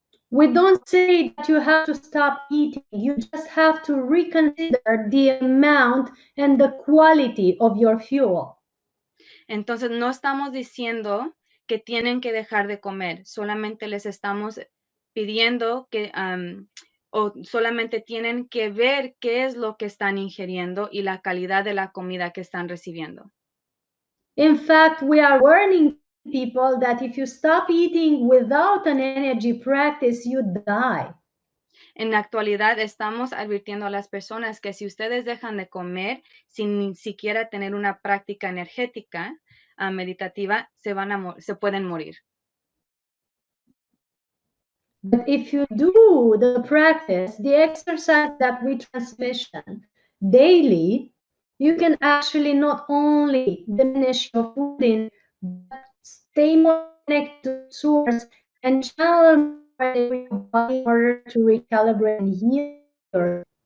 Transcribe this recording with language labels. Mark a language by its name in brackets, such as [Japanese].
[English] We don't say that you have to stop eating. You just have to reconsider the amount and the quality of your fuel. [Spanish] Entonces, no estamos diciendo que tienen que dejar de comer, solamente les estamos pidiendo que o solamente tienen que ver qué es lo que están ingiriendo y la calidad de la comida que están recibiendo. [English] In fact, we are warning people that if you stop eating without an energy practice, you die. [Spanish] En la actualidad estamos advirtiendo a las personas que si ustedes dejan de comer sin ni siquiera tener una práctica energética meditativa, se pueden morir. [English] But if you do the practice, the exercise that we transmission daily, you can actually not only diminish your food in, but stay more connected to the source and channel more into your body in order to recalibrate and heal yourself.